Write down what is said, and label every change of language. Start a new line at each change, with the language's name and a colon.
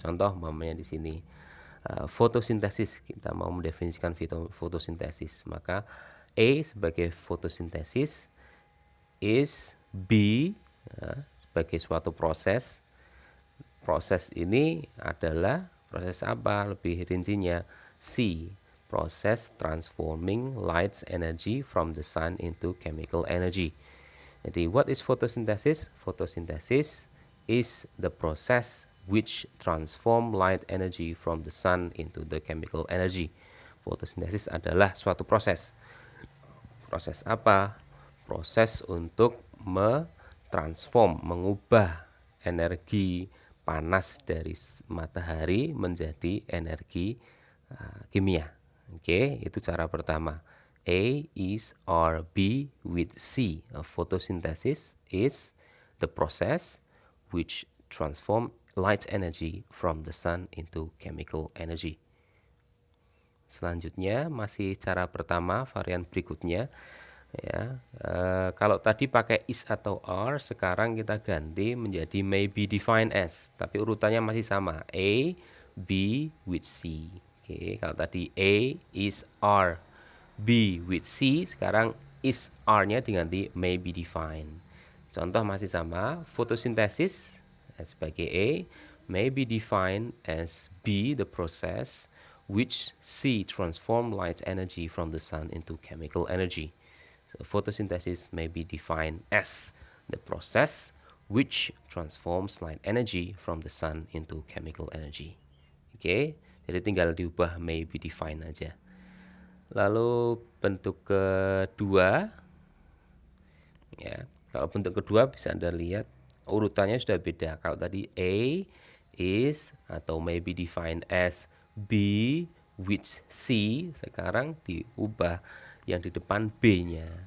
Indonesian: Contoh umpamanya di sini fotosintesis, kita mau mendefinisikan fotosintesis, maka A sebagai fotosintesis, is B sebagai suatu proses. Proses ini adalah proses apa lebih rincinya?
English: C, process transforming light energy from the sun into chemical energy. Jadi what is photosynthesis? Photosynthesis is the process which transform light energy from the sun into the chemical energy.
Indonesian: Fotosintesis adalah suatu proses. Proses apa? Proses untuk mentransform, mengubah energi panas dari matahari menjadi energi kimia. Oke, itu cara pertama. A, is, or, B with C.
English: Photosynthesis is the process which transform light energy from the sun into chemical energy.
Indonesian: Selanjutnya masih cara pertama, varian berikutnya ya. Kalau tadi pakai is atau are, sekarang kita ganti menjadi
English: may be defined as,
Indonesian: tapi urutannya masih sama, A, B with C. Oke, kalau tadi A, is, are, B with C, sekarang is, are-nya diganti
English: may be defined.
Indonesian: Contoh masih sama, fotosintesis sebagai A,
English: may be defined as B, the process which C transform light energy from the sun into chemical energy. So photosynthesis may be defined as the process which transforms light energy from the sun into chemical energy.
Indonesian: Oke, jadi tinggal diubah
English: may be defined
Indonesian: aja. Lalu bentuk kedua ya, kalau bentuk kedua bisa Anda lihat urutannya sudah beda. Kalau tadi A, is, atau
English: may be defined as,
Indonesian: B which C sekarang diubah yang di depan B-nya.